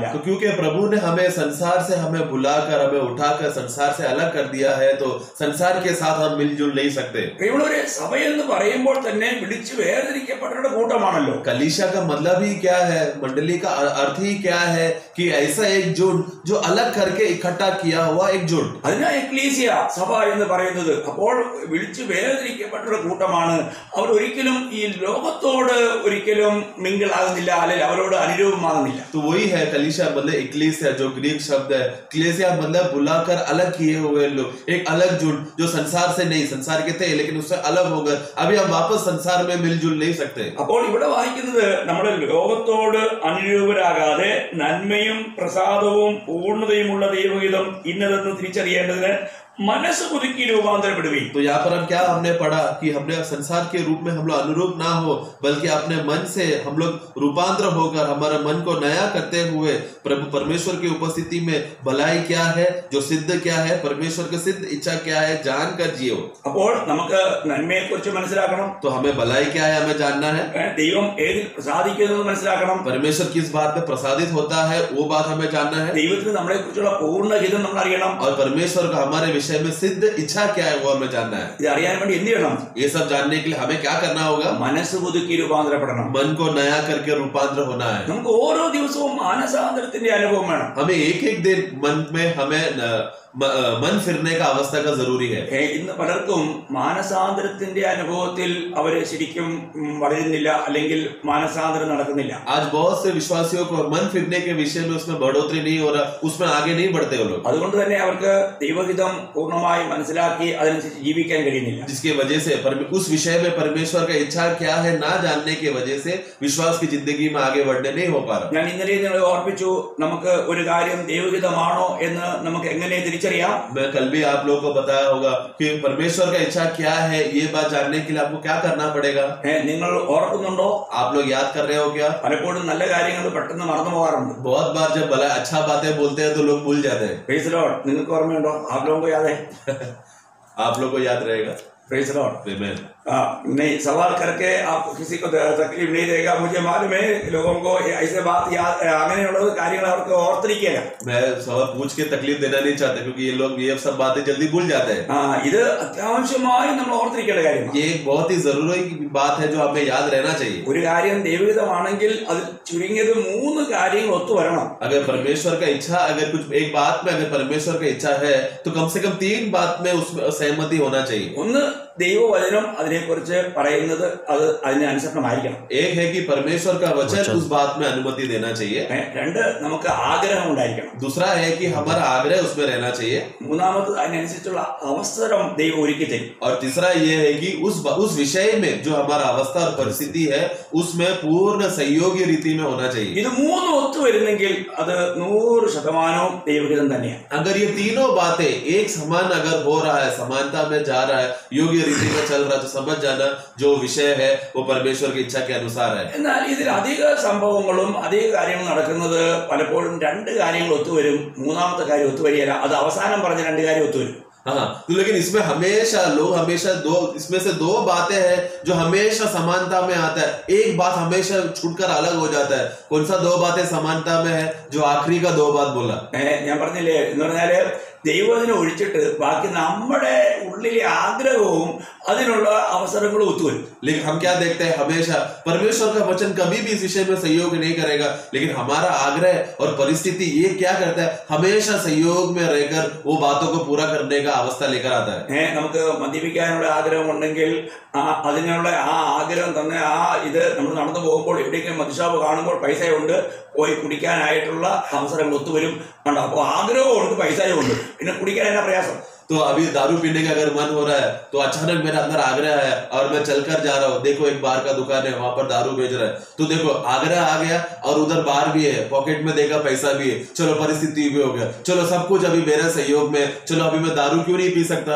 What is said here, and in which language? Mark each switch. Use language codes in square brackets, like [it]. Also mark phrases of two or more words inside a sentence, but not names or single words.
[hi] तो क्योंकि प्रभु ने हमें संसार से हमें बुलाकर हमें उठाकर संसार से अलग कर दिया है, तो संसार के साथ हम मिलजुल नहीं सकते. [ml] പ്രിയമുള്ളവരെ, സഭയെന്ന് പറയുമ്പോൾ തന്നെ വിളിച്ച് വേർതിരിക്കപ്പെട്ടവരുടെ കൂട്ടമാണല്ലോ. [hi] कलीसिया का मतलब ही क्या है, मंडली का अर्थ ही क्या है कि ऐसा एक जुट जो अलग करके इकट्ठा किया हुआ एक जुट. [ml] അതിനാ എക്ലീസിയ സഭ എന്ന് പറയുന്നത്. അപ്പോൾ വിളിച്ച് വേർതിരിക്കപ്പെട്ടവരുടെ കൂട്ടമാണ്. അവർ ഒരിക്കലും ഈ ലോകത്തോട് ഒരിക്കലും മിങ്കിൾ ആകുന്നില്ല, അല്ലെങ്കിൽ അവരോട് അനുരൂപമാകുന്നില്ല. [hi] तो वही है कलीसिया मतलब इक्लेसिया, जो ग्रीक शब्द है. क्लेसिया मतलब बुलाकर अलग किए हुए लोग, एक अलग जुट जो संसार से नहीं, संसार के थे लेकिन उससे अलग हो गए, अभी हम वापस संसार में मिलजुल नहीं सकते. [ml] അപ്പോൾ ഇവിടെ വായിക്കുന്നത് നമ്മുടെ ലോകത്തോട് അനുരൂപരാകാതെ നന്മയും പ്രസാദവും പൂർണ്ണതയുമുള്ള ദൈവഹിതം ഇന്നതെന്ന് തിരിച്ചറിയേണ്ടതിന് മനസ്സ് പുതുക്കി രൂപാന്തരപ്പെടുവീൻ. [hi] तो यहाँ पर हम क्या हमने पढ़ा कि हमने संसार के रूप में हम लोग अनुरूप ना हो, बल्कि अपने मन से हम लोग रूपांतर होकर हमारे मन को नया करते हुए प्रभु परमेश्वर की उपस्थिति में भलाई क्या है, जो सिद्ध क्या है, परमेश्वर की सिद्ध इच्छा क्या है जानकर जियो. [ml] അപ്പോൾ നമുക്ക് നന്മയെ കുറിച്ച് മനസ്സിലാക്കണം. [hi] तो हमें भलाई क्या है हमें जानना है. [ml] ദൈവം ഏതിൽ പ്രസാദിക്കുന്നത് മനസ്സിലാക്കണം. [hi] परमेश्वर किस बात में प्रसादित होता है वो बात हमें जानना है. [ml] ദൈവത്തിന് നമ്മളെ കുറിച്ചുള്ള പൂർണ്ണഹിതം നമ്മൾ അറിയണം. [hi] और परमेश्वर का हमारे विषय में सिद्ध इच्छा क्या है वो हमें जानना है. [ml] ഇത് അറിയാൻ വേണ്ടി എന്ത് ചെയ്യണം? [hi] ये सब जानने के लिए हमें क्या करना होगा? [ml] മനസ്സ് പുതുക്കി രൂപാന്തരപ്പെടണം. [hi] मन को नया करके रूपांतर होना है. [ml] നമുക്ക് ഓരോ ദിവസവും മാനസാന്തരത്തിന്റെ അനുഭവം വേണം. [hi] हमें एक एक दिन मन में हमें मन फिरने का अवस्था का जरूरी है. [ml] ഇന്ന് പലർക്കും മാനസാന്തരത്തിന്റെ അനുഭവത്തിൽ അവര് ശരിക്കും വളരുന്നില്ല, അല്ലെങ്കിൽ മാനസാന്തരം നടക്കുന്നില്ല. [hi] आज बहुत से विश्वासियों को मन फिरने के विषय में उसमें बढ़ोतरी नहीं हो रहा, उसमें आगे नहीं बढ़ते वो लोग. [ml] അതുകൊണ്ട് തന്നെ അവർക്ക് ദൈവഹിതം പൂർണ്ണമായി മനസ്സിലാക്കി അതനുസരിച്ച് ജീവിക്കാൻ കഴിയുന്നില്ല. [hi] जिसकी वजह से उस विषय में परमेश्वर का इच्छा क्या है ना जानने की वजह से विश्वास की जिंदगी में आगे बढ़ने नहीं हो पा रहा. [ml] ഞാൻ ഇന്നലെ നിങ്ങളെ ഓർപ്പിച്ചു, നമുക്ക് ഒരു കാര്യം ദൈവഹിതമാണോ എന്ന് നമുക്ക് എങ്ങനെ തിരിച്ചറിയാം? [hi] मैं कल भी आप लोगों को बताया होगा कि परमेश्वर का इच्छा क्या है. ये बात जानने के लिए आपको क्या करना पड़ेगा? [ml] നിങ്ങൾ ഓർക്കുന്നുണ്ടോ? [hi] आप लोग याद कर रहे हो क्या? [ml] പലപ്പോഴും നല്ല കാര്യങ്ങൾ പെട്ടെന്ന് മറന്നു പോകാറുണ്ട്. [hi] बहुत बार जब भला अच्छा बातें बोलते हैं तो लोग भूल जाते हैं. [en] Praise the Lord. [ml] നിങ്ങൾക്ക് ഓർമ്മയുണ്ടോ? [hi] आप लोगों को याद है? आप लोग को याद रहेगा. [en] Praise the Lord. [hi] आमीन. नहीं, सवाल करके आप किसी को तकलीफ नहीं देगा. मुझे मालूम है लोगों को ऐसे बात याद [ml] അങ്ങനെയുള്ള കാര്യങ്ങൾ അവർക്ക് ഓർത്തിരിക്കില്ല. [hi] मैं सवाल पूछ के तकलीफ देना नहीं चाहता क्योंकि ये लोग ये सब बातें जल्दी भूल जाते हैं. [ml] ഇത് അത്യാവശ്യമായി നമ്മൾ ഓർത്തിരിക്കേണ്ട കാര്യമാണ്. [hi] ये एक बहुत ही जरूरी बात है जो हमें याद रहना चाहिए. [ml] ഒരു കാര്യം ദൈവഹിതമാണെങ്കിൽ അത് ചുരുങ്ങിയത് 3 കാര്യങ്ങൾ ഒത്തുവരണം. [hi] अगर परमेश्वर का इच्छा अगर कुछ एक बात में अगर परमेश्वर का इच्छा है तो कम से कम 3 बात में उसमें सहमति होना चाहिए. [ml] ഒന്ന് ദൈവവചനം അതിനെക്കുറിച്ച് പറയുന്നത് അത് അതിന് അനുസരണമായിരിക്കണം. [hi] एक है कि परमेश्वर का वचन उस बात में अनुमति देना चाहिए. [ml] 2 നമുക്ക് ആഗ്രഹം ഉണ്ടായിരിക്കണം. [hi] दूसरा है कि हमारा आग्रह उसमें रहना चाहिए. [ml] മൂന്നാമത് അതിനനുസരിച്ചുള്ള അവസരം ദൈവം ഒരുക്കി തരും. [hi] और तीसरा ये है कि उस विषय में जो हमारा अवस्था और परिस्थिति है उसमें पूर्ण सहयोगी रीति में होना चाहिए. [ml] ഇത് 3 ഒത്തുവരുന്നെങ്കിൽ അത് 100% ദൈവഹിതം തന്നെയാണ്. [hi] अगर ये तीनों बातें एक समान अगर हो रहा है, समानता में जा रहा है, योग्य रीति में चल रहा है, तो समझ जाना जो विषय है वो परमेश्वर की इच्छा के अनुसार है. [ml] എന്നാൽ ഇതിൽ അധിക സംഭവങ്ങളും अധിക കാര്യങ്ങളും നടക്കുന്നത് പലപ്പോഴും 2 കാര്യങ്ങൾ ഒത്തുവരും, മൂന്നാമത്തെ കാര്യം ഒത്തുവരികയില്ല. അത് അവസാനം പറഞ്ഞ 2 കാര്യം ഒത്തുവരും. [hi] हाँ, तो लेकिन इसमें हमेशा लोग हमेशा इसमें से 2 बातें हैं जो हमेशा समानता में आता है. एक बात हमेशा छूटकर अलग हो जाता है. कौन सा 2 बातें समानता में है? जो आखिरी का 2 बात बोला. [ml] ഞാൻ പറഞ്ഞില്ലേ, എന്ന് പറഞ്ഞാല് ദൈവത്തിനെ ഒഴിച്ചിട്ട് ബാക്കി നമ്മുടെ ഉള്ളിലെ ആഗ്രഹവും അതിനുള്ള അവസരങ്ങളും ഒത്തുവരും. [hi] लेकिन हम क्या देखते हैं, हमेशा परमेश्वर का वचन कभी भी इस विषय में सहयोग नहीं करेगा, लेकिन हमारा आग्रह और परिस्थिति ये क्या करता है, हमेशा सहयोग में रहकर वो बातों को पूरा करने का अवस्था लेकर आता है. [ml] നമുക്ക് മദ്യപിക്കാനുള്ള ആഗ്രഹം ഉണ്ടെങ്കിൽ അതിനുള്ള ആ ആഗ്രഹം തന്നെ ഇത് നമ്മൾ നടന്നു പോകുമ്പോൾ എവിടേക്കും മദ്യഷാപ്പ് കാണുമ്പോൾ പൈസയുണ്ട്, പോയി കുടിക്കാനായിട്ടുള്ള അവസരങ്ങൾ ഒത്തുവരും. കണ്ടോ? അപ്പോൾ ആഗ്രഹവും ഉണ്ട്, പൈസയും ഉണ്ട്, പിന്നെ കുടിക്കാൻ എന്നാ പ്രയാസം? [hi] तो अभी दारू पीने का अगर मन हो रहा है तो अचानक मेरे अंदर आग्रह है और मैं चलकर जा रहा हूँ, देखो एक बार का दुकान है वहां पर दारू बेच रहा है, तो देखो आग्रह आ गया और उधर बार भी है, पॉकेट में देखा पैसा भी है, चलो परिस्थिति भी हो गया, चलो सब कुछ अभी मेरे सहयोग में, चलो अभी मैं दारू क्यों नहीं पी सकता.